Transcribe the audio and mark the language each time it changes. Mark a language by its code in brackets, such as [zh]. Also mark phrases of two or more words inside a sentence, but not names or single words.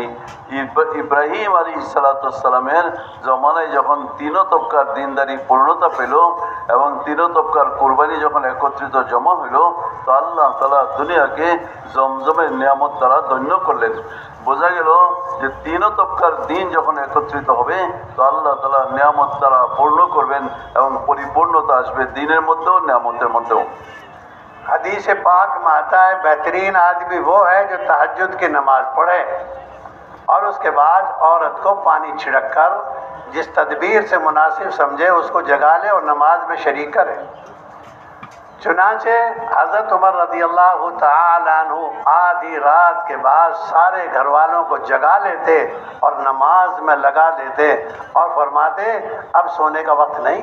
[bn] ইব্রাহিম আলাইহিস সালামের জমানায় যখন তিনও তবকার দিনদারি পূর্ণতা পেল এবং তিনও তবকার কোরবানি যখন একত্রিত জমা হইল, তো আল্লাহ তাআলা দুনিয়াকে জমজমের নিয়ামত দ্বারা ধন্য করলেন। বোঝা গেল যে তিনও তবকার দিন যখন একত্রিত হবে তো আল্লাহ তাআলা নিয়ামত দ্বারা পূর্ণ করবেন এবং পরিপূর্ণতা আসবে দিনের মধ্যেও নিয়ামতের মধ্যেও। [ur] حدیث پاک میں آتا ہے بہترین آدمی وہ ہے جو تہجد کی نماز پڑھے اور اس کے بعد عورت کو پانی چھڑک کر جس تدبیر سے مناسب سمجھے اس کو جگا لے اور نماز میں شریک کرے۔ چنانچہ حضرت عمر [ar] رضی اللہ تعالی عنہ [ur] آدھی رات کے بعد سارے گھر والوں کو جگا لیتے اور نماز میں لگا دیتے اور فرماتے اب سونے کا وقت نہیں۔